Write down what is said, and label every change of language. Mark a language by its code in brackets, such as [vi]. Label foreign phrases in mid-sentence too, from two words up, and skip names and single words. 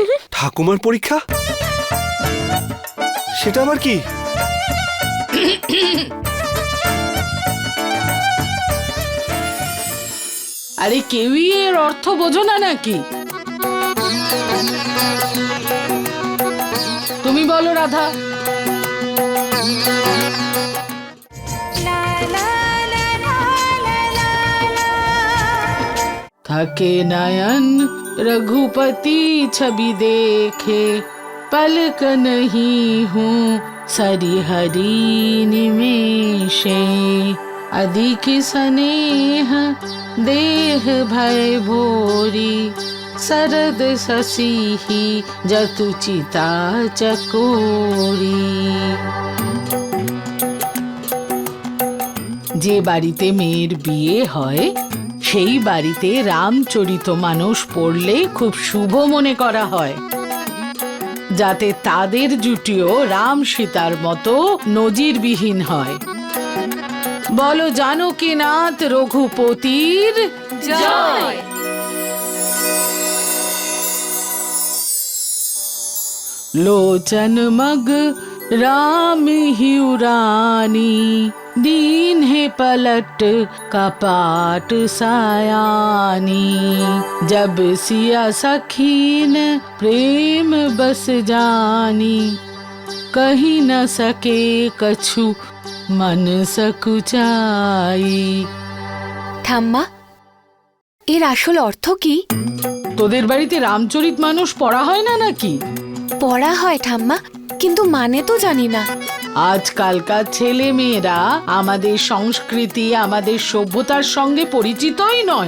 [bn] ঠাকুমার পরীক্ষা? সেটা আবার কি? আরে কেউই এর অর্থ বোঝো না নাকি? তুমি বলো রাধা। [awa] थके नयन रघुपति छवि देखे, पलक नहीं हूँ सरिहरी निमेषे, अधिक स्नेह देह भय भोरी, शरद शशि जतुचिता चकोरी। [bn] যে বাড়িতে মেয়ের বিয়ে হয় সেই বাড়িতে রামচরিতমানস পড়লে খুব শুভ মনে করা হয়, যাতে তাদের জুটিও রাম সীতার মতো নজিরবিহীন হয়। বলো জানকীনাথ রঘুপতির জয়। [awa] लोचन मग राम हिउरानी, दीन है पलट कपाट सायानी, जब सिया सखीन प्रेम बस जानी, कहीं न सके कछु मन सकुचाई। [bn] ঠাম্মা, এর আসল অর্থ কি? তোদের বাড়িতে রামচরিত মানুষ পড়া হয় না নাকি? পড়া হয় ঠাম্মা, কিন্তু মানে তো জানি না। আজকালকার ছেলে মেয়েরা আমাদের সংস্কৃতি, আমাদের সভ্যতার সঙ্গে পরিচিতই নয়।